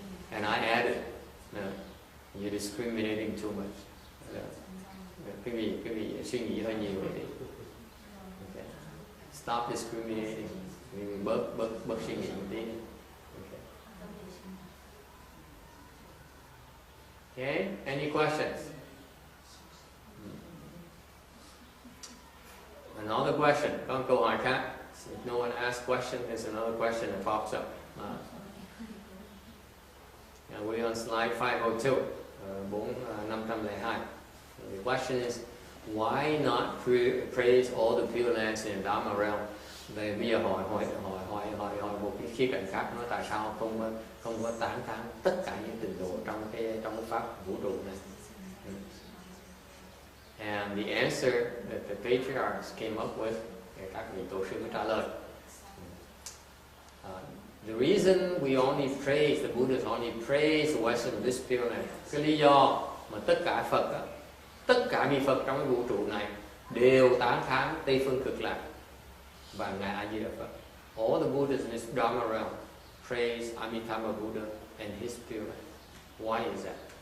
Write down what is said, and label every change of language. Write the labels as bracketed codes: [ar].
[en] And I added, you're discriminating too much. [vi] Quý vị suy nghĩ hơi nhiều thì okay. [en] Stop discriminating. [vi] Bớt suy nghĩ một tí. [en] Okay, any questions? Another question. [vi] Có một câu hỏi khác. [en] If no one asks question, there's another question that pops up. We're on slide 502, 502. The question is, why not praise all the Pure Lands in the Dharma realm? [vi] Bây giờ hỏi một cái khía cạnh khác, nói tại sao không có tán thán tất cả những tịnh độ trong cái pháp vũ trụ này. [en] And the answer that the patriarchs came up with, [vi] các vị tổ sư mới trả lời. [en] The reason we only praise, the Buddhas only praise the Western bliss Pure Land, [vi] cái lý do mà tất cả Phật, tất cả vị Phật trong cái vũ trụ này đều tán thán Tây phương cực lạc và ngài A Di Đà Phật. [en] All the Buddhas in this Dharma realm praise Amitabha Buddha and his Pure Land. Why is that?